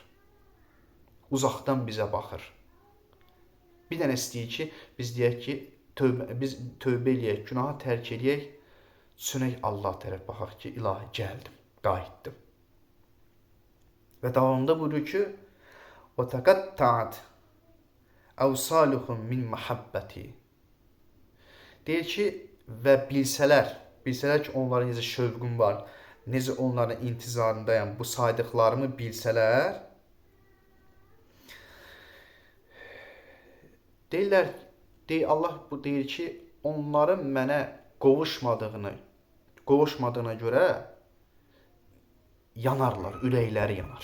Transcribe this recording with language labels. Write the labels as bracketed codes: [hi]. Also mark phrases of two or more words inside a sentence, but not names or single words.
[az] Uzaqdan bizə baxır. Bir dənə istəyir ki, biz deyək ki, biz tövbə eləyək, günahı tərk eləyək, sönək Allah tərəf baxaq ki, ilahi gəldim, qayıtdım. Və davamında buyurur ki, [ar] وَتَقَتَّعَتْ أَوْصَالُهُمْ مِنْ مَحَبَّتِي. [az] Deyir ki, və bilsələr ki, onların necə şövqüm var, necə onların intizarındayım, bu saydıqlarımı bilsələr, Allah bu deyir ki, onların mənə qovuşmadığına görə yanarlar, ürəkləri yanar.